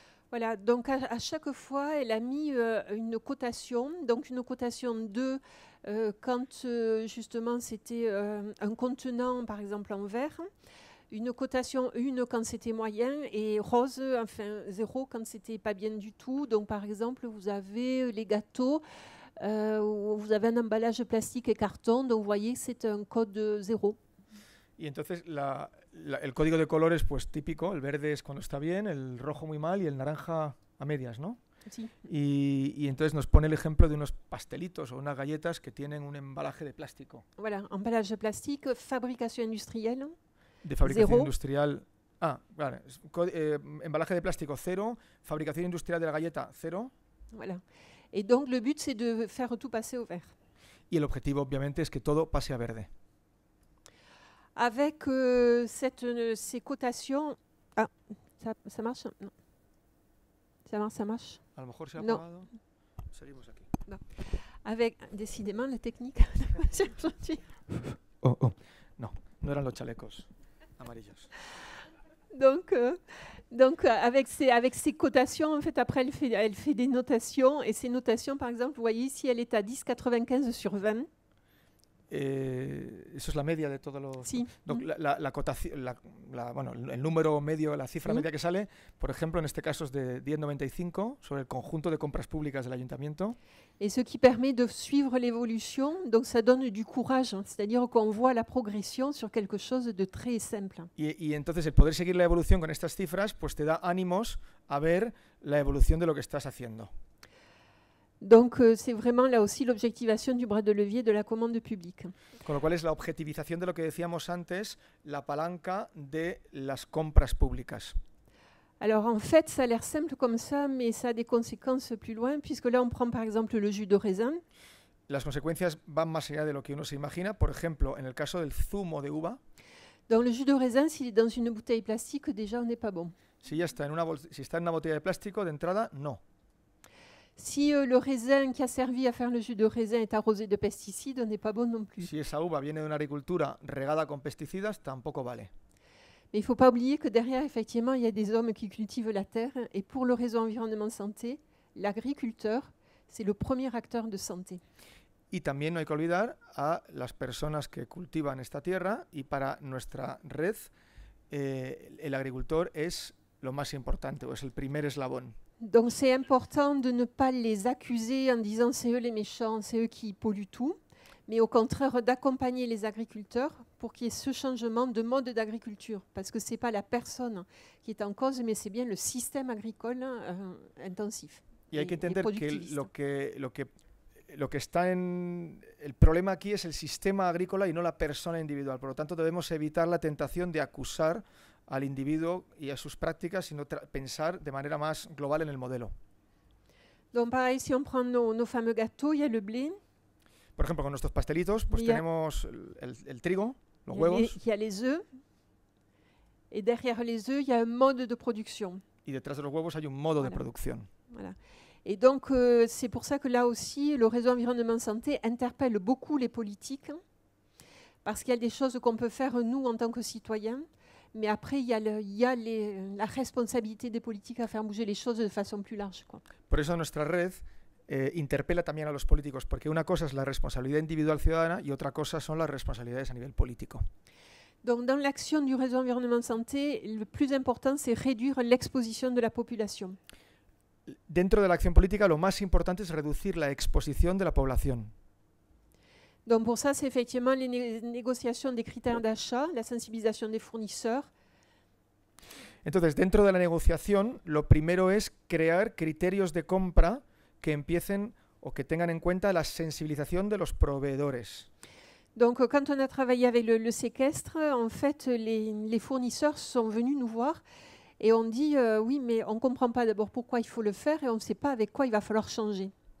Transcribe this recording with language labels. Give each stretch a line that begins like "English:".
French: Voilà, donc à chaque fois, elle a mis une cotation, donc une cotation 2 quand justement c'était un contenant, par exemple en verre, une cotation 1 quand c'était moyen et rose, enfin 0 quand c'était pas bien du tout. Donc par exemple, vous avez les gâteaux, où vous avez un emballage plastique et carton, donc vous voyez que c'est un code 0.
Spanish: Y entonces el código de colores, pues típico, el verde es cuando está bien, el rojo muy mal y el naranja a medias, ¿no? Sí. Y entonces nos pone el ejemplo de unos pastelitos o unas galletas que tienen un embalaje de plástico.
French: Voilà, emballage plastique, fabrication industrielle.
Spanish: De fabricación 0. Industrial. Vale. Embalaje de plástico 0, fabricación industrial de la galleta 0.
French: Voilà. Et donc le but c'est de faire tout passer au vert.
Spanish: Y el objetivo obviamente es que todo pase a verde.
French: Avec ces cotations... Ah, ça marche? Non. Ça marche?
Spanish: A lo mejor se ha apagado. Seguimos aquí.
French: Non. Avec, décidément, la technique.
Spanish: No eran los chalecos amarillos.
French: Donc avec ces cotations, en fait, après, elle fait des notations. Et ces notations, par exemple, vous voyez ici, elle est à 10,95 sur 20.
Spanish: Eso es la media de todos los... Sí.
French: Donc,
Spanish: la cotación, bueno, el número medio, la cifra media que sale, por ejemplo, en este caso es de 10,95 sobre el conjunto de compras públicas del ayuntamiento.
French: Et ce qui permet de suivre l'évolution, donc ça donne du courage, hein, c'est-à-dire qu'on voit la progression sur quelque chose de très simple.
Spanish: Y entonces el poder seguir la evolución con estas cifras, pues te da ánimos a ver la evolución de lo que estás haciendo.
French: Donc c'est vraiment là aussi l'objectivation du bras de levier de la commande publique.
Spanish: Con lo cual es la objetivización de lo que decíamos antes, la palanca de las compras públicas.
French: Alors en fait, ça a l'air simple comme ça, mais ça a des conséquences plus loin, puisque là on prend par exemple le jus de raisin.
Spanish: Las consecuencias van más allá de lo que uno se imagina. Por ejemplo, en el caso del zumo de uva.
French: Dans le jus de raisin, s'il est dans une bouteille plastique, déjà on n'est pas bon.
Spanish: Si está en una botella de plástico, de entrada, no.
French: Si le raisin qui a servi à faire le jus de raisin est arrosé de pesticides, on n'est pas bon non plus.
Spanish: Si esa uva viene de una agricultura regada con pesticidas, tampoco vale.
French: Mais il ne faut pas oublier que derrière, effectivement, il y a des hommes qui cultivent la terre. Et pour le réseau environnement santé, l'agriculteur, c'est le premier acteur de santé.
Spanish: Y también no hay que olvidar a las personas que cultivan esta tierra y para nuestra red el agricultor es lo más importante o es el primer eslabón.
French: Donc c'est important de ne pas les accuser en disant c'est eux les méchants, c'est eux qui polluent tout, mais au contraire d'accompagner les agriculteurs pour qu'il y ait ce changement de mode d'agriculture, parce que ce n'est pas la personne qui est en cause, mais c'est bien le système agricole intensif.
Spanish: Y hay que entender que lo que está en... El problema aquí es el sistema agrícola y no la persona individual. Por lo tanto, debemos evitar la tentación de acusar al individuo y a sus prácticas, sino pensar de manera más global en el modelo.
French: Donc pareil, si on prend nos fameux gâteaux, il y a le blé.
Spanish: Por ejemplo, con nuestros pastelitos, pues tenemos el trigo, los huevos.
French: Il y a les œufs. Et derrière les œufs, il y a un mode de production.
Spanish: Y detrás de los huevos hay un modo de producción.
French: Voilà. Et donc, c'est pour ça que là aussi, le réseau environnement santé interpelle beaucoup les politiques, parce qu'il y a des choses qu'on peut faire, nous, en tant que citoyens, mais après, il y a la responsabilité des politiques à faire bouger les choses de façon plus large, quoi.
Spanish: Por eso nuestra red interpela también a los políticos, porque una cosa es la responsabilidad individual ciudadana y otra cosa son las responsabilidades a nivel político.
French: Donc, dans l'action du réseau environnement santé, le plus important, c'est réduire l'exposition de la population.
Spanish: Dentro de la acción política, lo más importante es reducir la exposición de la población.
French: Donc, pour ça, c'est effectivement les négociations des critères d'achat, la sensibilisation des fournisseurs.
Spanish: Entonces, dentro de la negociación, lo primero es crear criterios de compra que empiecen o que tengan en cuenta la sensibilización de los proveedores.
French: Donc, quand on a travaillé avec le séquestre, en fait, les fournisseurs sont venus nous voir et on dit oui, mais on ne comprend pas d'abord pourquoi il faut le faire et on ne sait pas avec quoi il va falloir changer.